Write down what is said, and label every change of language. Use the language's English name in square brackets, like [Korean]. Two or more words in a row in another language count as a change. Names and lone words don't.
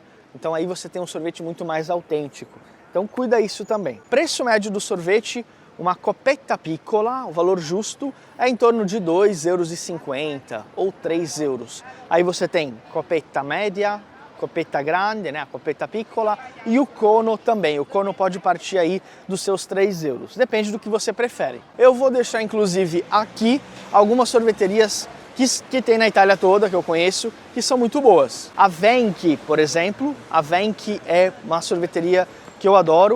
[Portuguese] Então aí você tem um sorvete muito mais autêntico. Então cuida isso também. Preço médio do sorvete, uma [Italian] copetta piccola, [Portuguese] o valor justo é em torno de 2,50 € ou 3 euros. Aí você tem copetta média, copetta grande, né, a [Italian] copetta piccola, [Portuguese] e o cono também. O cono pode partir aí dos seus 3 euros. Depende do que você prefere. Eu vou deixar inclusive aqui algumas sorveterias que tem na Itália toda, que eu conheço, que são muito boas. A Venchi, por exemplo, a Venchi é uma sorveteria que eu adoro.